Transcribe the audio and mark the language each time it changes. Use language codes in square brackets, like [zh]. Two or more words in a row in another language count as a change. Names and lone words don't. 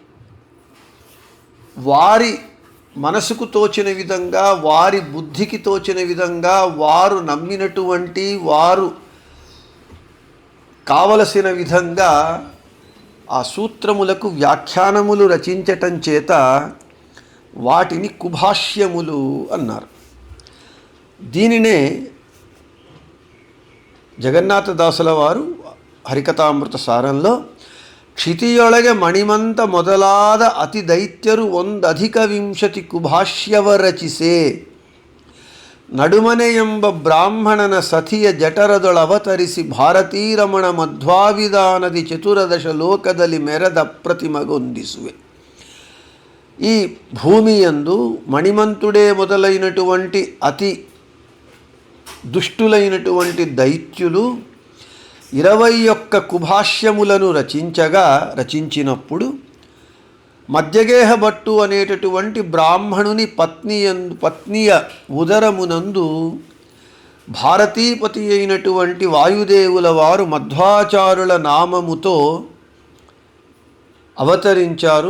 [te] వారి మనసుకు తోచిన విధంగా, వారి బుద్ధికి తోచిన విధంగా, వారు నమ్మినటువంటి, వారు కావలసిన విధంగా ఆ సూత్రములకు వ్యాఖ్యానములు రచించటం చేత వాటిని కుభాష్యములు అన్నారు. దీనినే జగన్నాథదాసుల వారు హరికథామృత సారంలో [kn] ಕ್ಷಿತಿಯೊಳಗೆ ಮಣಿಮಂತ ಮೊದಲಾದ ಅತಿ ದೈತ್ಯರು ಒಂದಧಿಕ ವಿಂಶತಿ ಕುಭಾಷ್ಯವ ರಚಿಸೆ ನಡುಮನೆ ಎಂಬ ಬ್ರಾಹ್ಮಣನ ಸತಿಯ ಜಠರದೊಳವತರಿಸಿ ಭಾರತೀರಮಣ ಮಧ್ವಾವಿಧಾನದಿ ಚತುರದಶ ಲೋಕದಲ್ಲಿ ಮೆರೆದ ಪ್ರತಿಮಗೊಂದಿಸುವೆ. [te] ఈ భూమి యందు మణిమంతుడే మొదలైనటువంటి అతి దుష్టులైనటువంటి దైత్యులు 21 కుభాష్యములను రచించినప్పుడు మధ్యగేహ భట్టు అనేటటువంటి బ్రాహ్మణుని పత్నియ ఉదరమునందు భారతీపతి అయినటువంటి వాయుదేవుల వారు మధ్వాచారుల నామముతో అవతరించారు.